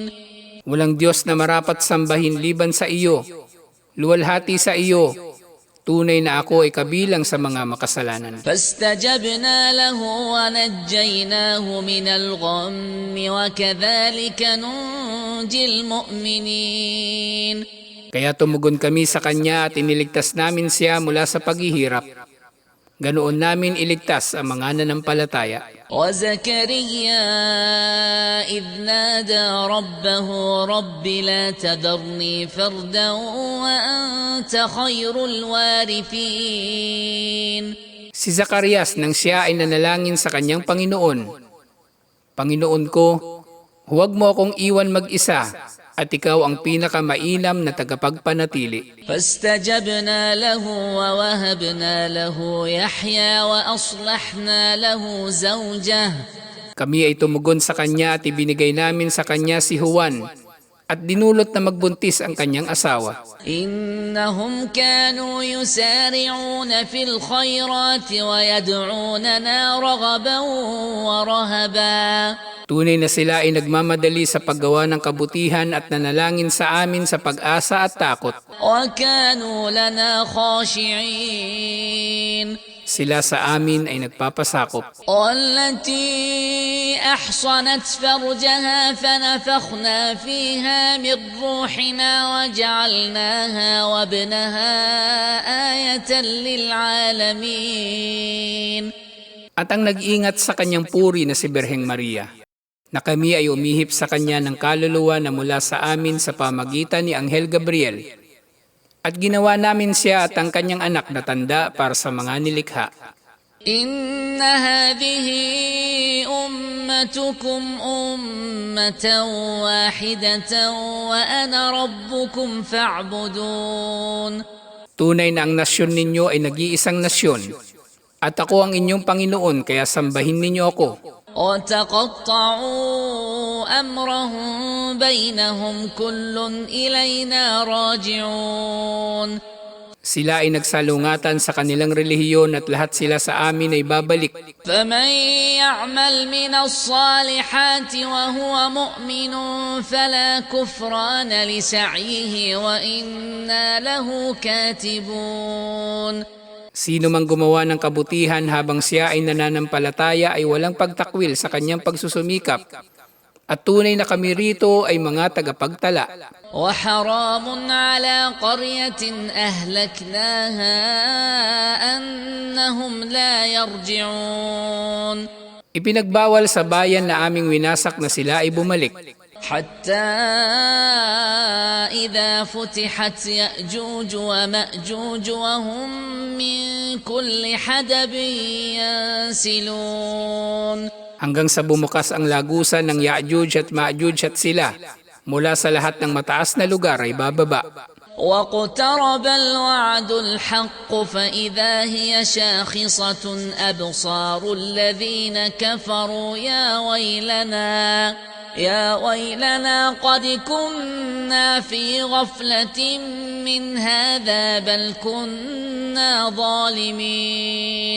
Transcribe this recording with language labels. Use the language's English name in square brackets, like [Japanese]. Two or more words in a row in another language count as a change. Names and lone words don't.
[Filipino] Walang Diyos na marapat sambahin liban sa iyo. Luwalhati sa iyo. Tunay na ako ay kabilang sa mga makasalanan. [Arabic] فاستجبنا له ونجيناه من الغم وكذلك ننجي المؤمنين. [Filipino] Kaya tumugon kami sa kanya at iniligtas namin siya mula sa paghihirap. Ganoon namin iligtas ang mga nanampalataya. [Arabic] وزكريا إذ نادى ربه رب لا تذرني فردا وأنت خير الوارثين. [Filipino] Si Zacarias nang siya ay nanalangin sa kanyang Panginoon, Panginoon ko, huwag mo akong iwan mag-isa at ikaw ang pinakamainam na tagapagpanatili. [Arabic] فاستجبنا له ووهبنا له يحيى وأصلحنا له زوجه. [Filipino] Kami ay tumugon sa kanya at ibinigay namin sa kanya si Juan at dinulot na magbuntis ang kanyang asawa. [Arabic] إنهم كانوا يسارعون في الخيرات ويدعوننا رغبا ورهبا. [Filipino] Tunay na sila ay nagmamadali sa paggawa ng kabutihan at nanalangin sa amin sa pag-asa at takot. [Arabic] وكانوا لنا خاشعين. [Filipino] Sila sa amin ay nagpapasakop. [Arabic] والتي أحصنت فرجها فنفخنا فيها من روحنا وجعلناها وابنها آية للعالمين. [Filipino] At ang nag-ingat sa kanyang puri na si Birheng Maria, na kami ay umihip sa kanya ng kaluluwa na mula sa amin sa pamagitan ni Anghel Gabriel. At ginawa namin siya at ang kanyang anak na tanda para sa mga nilikha. [Arabic] إن هذه أمتكم أمة واحدة وأنا ربكم فاعبدون. [Filipino] Tunay na ang nasyon ninyo ay nag-iisang nasyon, at ako ang inyong Panginoon kaya sambahin ninyo ako. [Arabic] وتقطعوا أمرهم بينهم كل إلينا راجعون. [Filipino] Sila ay nagsalungatan sa kanilang relihiyon at lahat sila sa amin ay babalik. [Arabic] فمن يعمل من الصالحات وهو مؤمن فلا كفران لسعيه وإنا له كاتبون. [Filipino] Sino mang gumawa ng kabutihan habang siya ay nananampalataya ay walang pagtakwil sa kanyang pagsusumikap. At tunay na kami rito ay mga tagapagtala. [Arabic] وحرام على قرية أهلكناها أنهم لا يرجعون. [Filipino] Ipinagbawal sa bayan na aming winasak na sila ay bumalik. [Arabic] حتى إذا فتحت يأجوج ومأجوج وهم من كل حدب ينسلون. [Filipino] Hanggang sa bumukas ang lagusan ng Ya'juj at Ma'juj at sila mula sa lahat ng mataas na lugar ay bababa. [Arabic] واقترب الوعد الحق فإذا هي شاخصة أبصار الذين كفروا يا ويلنا قد كنا في غفلة من هذا بل كنا ظالمين.